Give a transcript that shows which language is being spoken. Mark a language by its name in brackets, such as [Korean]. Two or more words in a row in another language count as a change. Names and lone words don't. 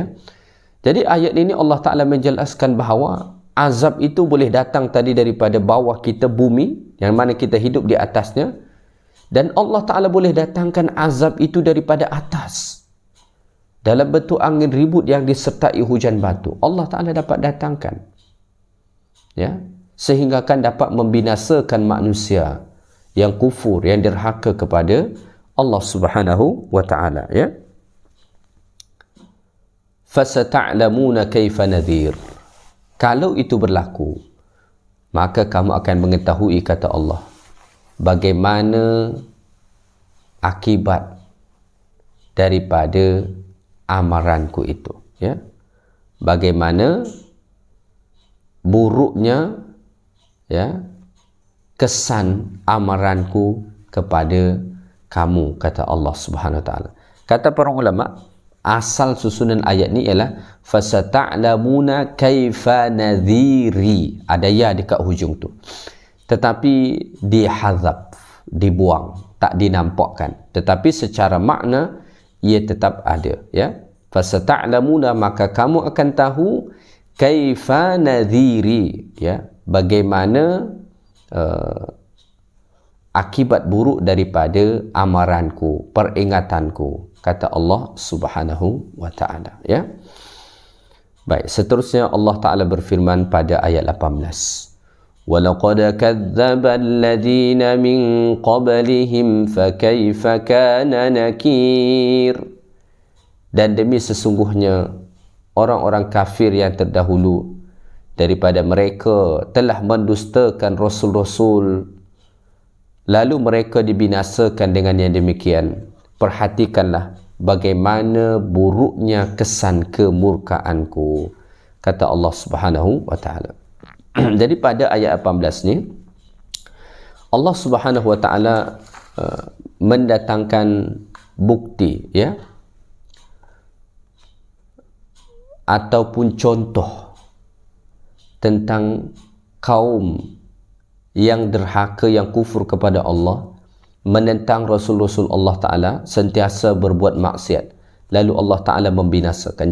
[Malay] Jadi ayat ini Allah Ta'ala menjelaskan bahawa azab itu boleh datang tadi daripada bawah kita, bumi yang mana kita hidup di atasnya, dan Allah Ta'ala boleh datangkan azab itu daripada atas dalam bentuk angin ribut yang disertai hujan batu. Allah Ta'ala dapat datangkan, ya, sehingga kan dapat membinasakan manusia yang kufur, yang derhaka kepada Allah [Arabic] سبحانه وتعالى, [Malay] ya. [Arabic] فستعلمون كيف نذير. [Malay] Kalau itu berlaku, maka kamu akan mengetahui, kata Allah, bagaimana akibat daripada amaranku itu, ya. Bagaimana buruknya, ya, kesan amaranku kepada kamu, kata Allah [Arabic] سبحانه وتعالى. [Malay] Kata para ulama, asal susunan ayat ni ialah [Arabic] فستعلمون كيف نذيري. [Malay] Ada ya dekat hujung tu. Tetapi dihadzaf, dibuang, tak dinampakkan. Tetapi secara makna ia tetap ada, ya. Fasata'lamuna, maka kamu akan tahu [Arabic] كيف نذيري, [Malay] ya, bagaimana akibat buruk daripada amaranku, peringatanku, kata Allah [Arabic] سبحانه وتعالى, [Malay] ya. Baik, seterusnya Allah Taala berfirman pada ayat 18. [Arabic] وَلَقَدْ كَذَّبَ الَّذِينَ مِنْ قَبْلِهِمْ فَكَيْفَ كَانَ نَكِيرٌ. [Malay] Dan demi sesungguhnya orang-orang kafir yang terdahulu daripada mereka telah mendustakan rasul-rasul, lalu mereka dibinasakan dengan yang demikian. Perhatikanlah bagaimana buruknya kesan kemurkaanku, kata Allah [Arabic] سبحانه وتعالى. [Malay] Jadi pada ayat 18 ni Allah [Arabic] سبحانه وتعالى [Malay] mendatangkan bukti, ya, ataupun contoh tentang kaum yang derhaka, yang kufur kepada Allah, menentang Rasul-Rasul Allah Ta'ala, sentiasa berbuat maksiat, lalu Allah Ta'ala membinasakan.